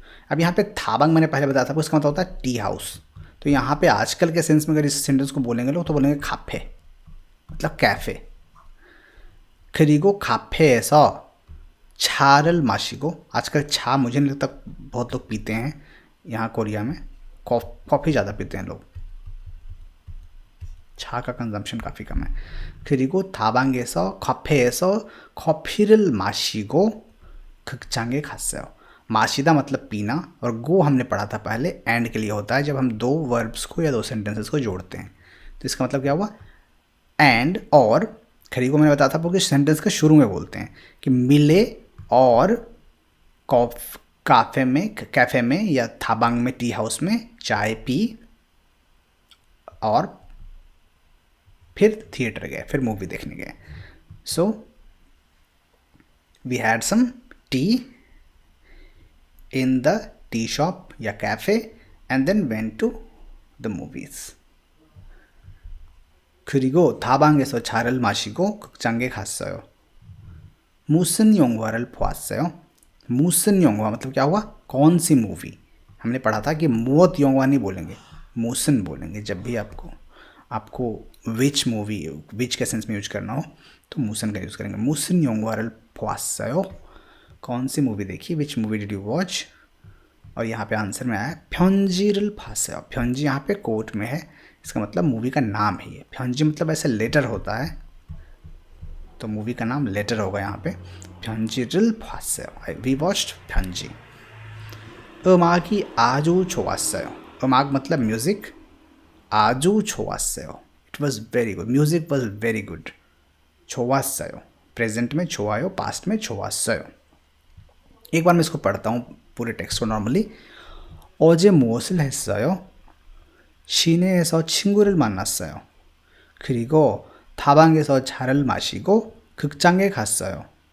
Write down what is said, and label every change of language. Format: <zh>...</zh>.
<hi>अब यहाँ पे थाबांग मैंने पहले बताया था, उसका मतलब होता है टी हाउस। तो यहाँ पे आजकल के सेंस में अगर इस सेंटेंस को बोलेंगे लोग तो बोलेंगे खाफे, मतलब कैफ़े।</hi> <ko>खरीगो खाफे ऐसा छारल माशिगो।</ko> <hi>आजकल छा मुझे नहीं लगता बहुत लोग पीते हैं यहाँ कोरिया में, कॉफ़ी ज़्यादा पीते हैं लोग, छा का कंजम्पशन काफ़ी कम है।</hi> <ko>그리고 다방에서 카페에서 커피를 마시고 극장에 갔어요।</ko> <hi>माशिदा मतलब पीना, और गो हमने पढ़ा था पहले एंड के लिए होता है जब हम दो वर्ब्स को या दो सेंटेंसेस को जोड़ते हैं। तो इसका मतलब क्या हुआ, एंड और। खरी को मैंने बताया था आपको कि सेंटेंस के शुरू में बोलते हैं कि मिले और कैफ़े में या थाबांग में, टी हाउस में चाय पी और फिर थिएटर गए, फिर मूवी देखने गए।</hi> <en>so we had some tea in the tea shop</en> <hi>या cafe</hi> <en>And then went to the movies.</en> <ko>그리고 다방에서 차를 마시고 극장에 갔어요। 무슨 영화를 보았어요? 무슨 영화</ko> <hi>मतलब क्या हुआ, कौन सी मूवी। हमने पढ़ा था कि</hi> <ko>मोत योंगवा</ko> <hi>नहीं बोलेंगे, मूसन बोलेंगे। जब भी आपको</hi> <en>which movie, which</en> <hi>के सेंस में यूज करना हो तो मूसन का यूज़ करेंगे।</hi> <ko>मूसन योंगवारल फ़्वासयो,</ko> <hi>कौन सी मूवी देखी,</hi> <en>Which movie did you watch.</en> <hi>और यहाँ पे आंसर में आया</hi> <ko>फ्योंजीरल फासयो।</ko> <hi>फ्योंजी यहाँ पे कोट में है, इसका मतलब मूवी का नाम है ये। फ्योंजी मतलब ऐसे लेटर होता है, तो मूवी का नाम लेटर होगा यहाँ पे,</hi> <ko>फ्योंजीरल फासयो।</ko> <en>we watched</en> <ko>फ्योंजी। 음악이 아주 좋았어요।</ko> <en>음악 मतलब म्यूज़िक,</en> <ko>아주 좋았어요,</ko> <en>It was very good, music was very good.</en> <hi>좋았어요 present में 좋아요, पास्ट में 좋았어요। एक बार मैं इसको पढ़ता हूँ पूरे टेक्स्ट को नॉर्मली।</hi> <ko>어제 무엇을 했어요? 시내에서 친구를 만났어요. 그리고 다방에서 차를 마시고 극장에 갔어요.</ko>